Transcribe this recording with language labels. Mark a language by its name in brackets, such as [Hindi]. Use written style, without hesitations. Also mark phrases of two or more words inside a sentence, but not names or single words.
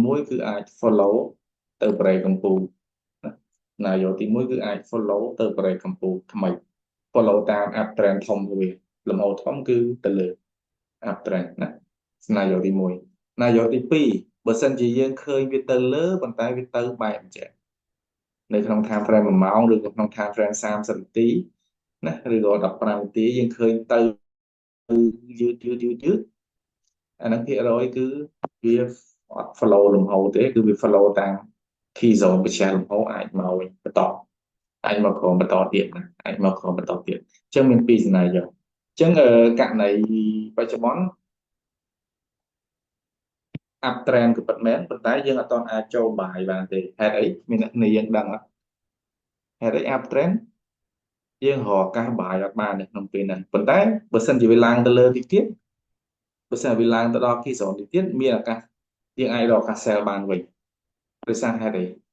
[Khmer] 1គឺអាច follow ទៅ break កំពូលណា scenario ទី1គឺអាច follow ទៅ break កំពូលថ្មី follow តាម uptrend ធំវាលំហូរធំគឺទៅលើ uptrend ណា scenario ទី1 scenario ទី2បើសិនជាយើងឃើញវាទៅលើប៉ុន្តែវាទៅបែបអញ្ចឹងនៅក្នុង [English] time frame [Khmer] 1 ម៉ោងឬក៏ក្នុង [English] time frame [Khmer] 30 នាទីណាឬក៏15នាទីយើងឃើញទៅ យឺតអានឹងភាគរយគឺវាអត់ follow លំហូរទេគឺវា follow តាម [English] key zone [Khmer] បញ្ឆេះលំហូរអាចមកវិញបន្ត anh mà còn បន្តទៀតណាអាចមកខបន្តទៀតអញ្ចឹងមានពីរសំណាយយកអញ្ចឹងករណីបច្ចុប្បន្ន uptrend ក៏ពិតមែនប៉ុន្តែយើងអត់ទាន់អាចចូលបាយបានទេហេតុអីមានអ្នកគ្នាយើងដឹងអត់ហេតុអី uptrend យើងរកឱកាសបាយអត់បាននៅក្នុងពេលហ្នឹងប៉ុន្តែបើសិនជាវាឡើងទៅលើតិចទៀតបើសិនវាឡើងទៅដល់ [English] key zone [Khmer] តិចទៀតមានឱកាសយើងអាចរកឱកាស sell បានវិញដោយសារហេតុអី